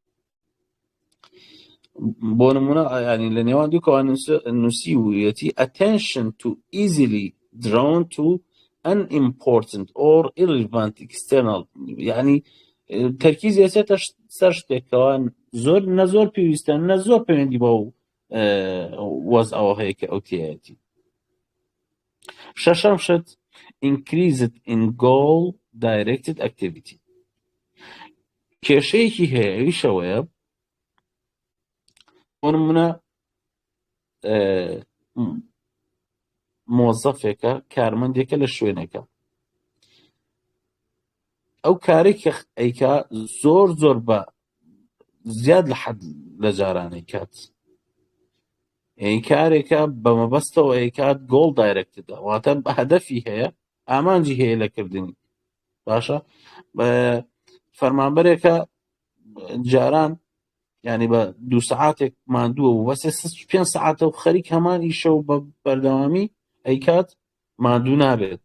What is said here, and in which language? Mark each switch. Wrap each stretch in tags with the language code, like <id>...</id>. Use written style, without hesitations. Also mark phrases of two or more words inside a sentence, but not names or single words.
<ckb>بۆ نمونە ینی لە نێوان دووکەوە نووسی ویەتی</ckb> <en>attention to easily drawn to unimportant or irrelevant external</en> <ckb>ینی تەرکیزی ئەچێتە سەر شتێکەوە زۆر پێویستە نە زۆر پەیوەندی بە وەزعەوە هەیە کە ئەو تایەتی. شەشەم شت</ckb> <en>increased in goal directed activity</en> <ckb>کێشەیەکی هەیە ئەویشەوەیە بۆ نمونە مۆزەفێکە کارمەندێکە لە شوێنێکە ئەو کارێک کە ئەیکا زۆر بە زیاد لە حەد لە جارانەی کات کارێکە بە مەبەستەوە ئەیکات</ckb> <en>goal directed</en> <ckb>واتە هەدەفی هەیە ئامانجی هەیە لەکردنی باشە فەرمانبەرێکە جاران ینی بە 2 سەعاتێک ماندووە و بەسێ 5 سەعاتە و خەریک هەمان ئیشە و بە بەردەوامی ئەیکات ماندوو نابێت.</ckb>